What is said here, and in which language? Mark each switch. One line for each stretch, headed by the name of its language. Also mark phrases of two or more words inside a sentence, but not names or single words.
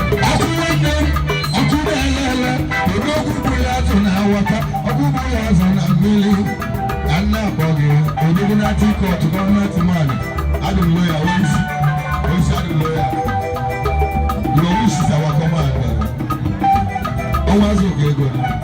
Igbo: Ọkụ nwanne m, ọkụ na-ele ele, odogwu bụ ya azụ na awata, ọkụ bụ ya azụ na mmiri. Ka nna akpọ gị, Odogwu na Ati Court,
English: government man.
Igbo: Adị m lawyer, onye isi. Onye isi adị m lawyer.
English: Your wish is our command.
Igbo: Ọnwa azụ oge ego.